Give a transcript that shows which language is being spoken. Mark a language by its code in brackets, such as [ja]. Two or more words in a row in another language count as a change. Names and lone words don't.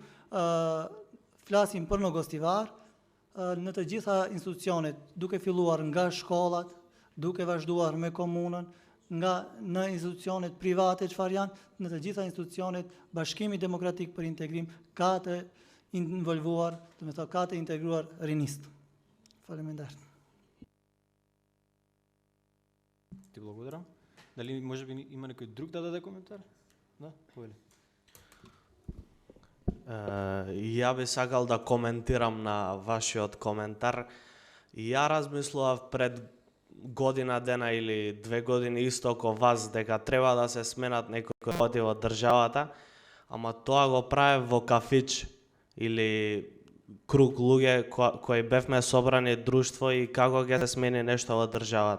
[sq] Flasim për në Gostivar, në të gjitha institucionet, duke filluar nga shkollat, duke vazhduar me komunën, nga në institucionet private çfarë janë, në të gjitha institucionet Bashkimi Demokratik për Integrim ka të involvuar, do të thotë ka të integruar rinist. Faleminderit. [mk] Ти благодарам. Дали може би има некој друг да даде коментар? Да, повели. Ја би сакал да коментирам на вашиот коментар. Ја размислував пред година дена или 2 години исто како вас дека треба да се сменат некои кои во државата, ама тоа го правев во кафич или круг луѓе кои бевме собрани друштво и како ќе се смени нешто во државата.